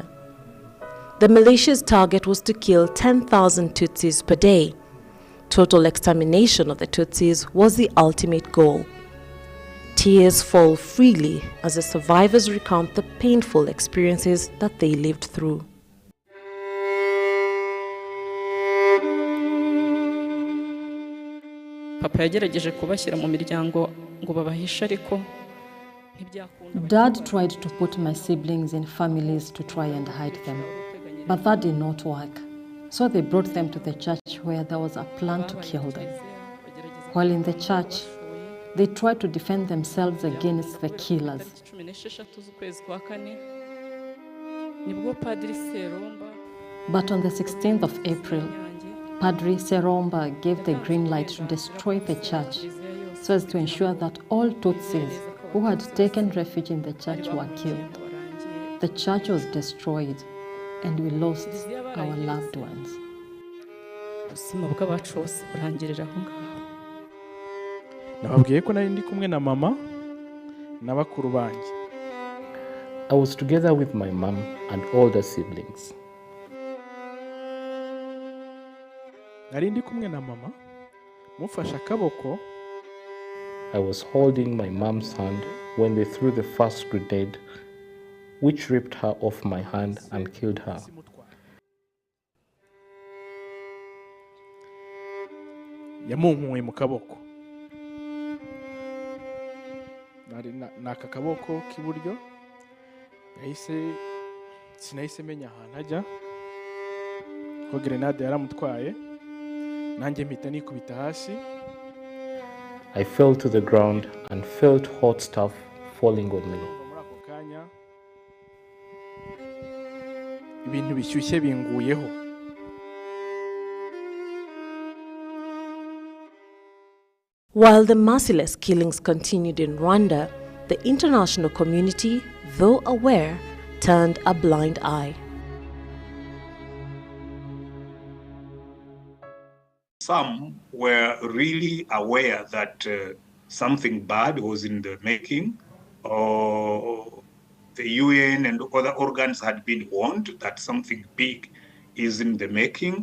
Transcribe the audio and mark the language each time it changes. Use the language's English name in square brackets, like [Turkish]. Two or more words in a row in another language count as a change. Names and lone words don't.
[English] The militia's target was to kill 10,000 Tutsis per day. Total extermination of the Tutsis was the ultimate goal. Tears fall freely as the survivors recount the painful experiences that they lived through. [Kinyarwanda] Papa yagerageje kubashyira mu miryango ngo babahishe ariko [English] Dad tried to put my siblings in families to try and hide them, but that did not work. So they brought them to the church where there was a plan to kill them. While in the church, they tried to defend themselves against the killers. But on the 16th of April, Padre Seromba gave the green light to destroy the church so as to ensure that all Tutsis who had taken refuge in the church were killed. The church was destroyed and we lost our loved ones. [Kinyarwanda] ubuzima bw'abacu bose burangirira aho ngaho. Nababwiye ko nari ndi kumwe na mama na bakuru banjye. [English] I was together with my mom and older siblings. [Kinyarwanda] Nari ndi kumwe na mama mufashe akaboko. [English] I was holding my mom's hand when they threw the first grenade, which ripped her off my hand and killed her. [Kinyarwanda] Yamunkuye mu kaboko. Nari naka kaboko k'iburyo. Sinahise menya ahantu ajya. Ko grenade yaramutwaye. Nanjye mpita nikubita hasi. [English] I fell to the ground and felt hot stuff falling on me. [Kinyarwanda] Ibintu bishyushye binguyeho. [English] While the merciless killings continued in Rwanda, the international community, though aware, turned a blind eye. Some were really aware that something bad was in the making, or the UN and other organs had been warned that something big is in the making.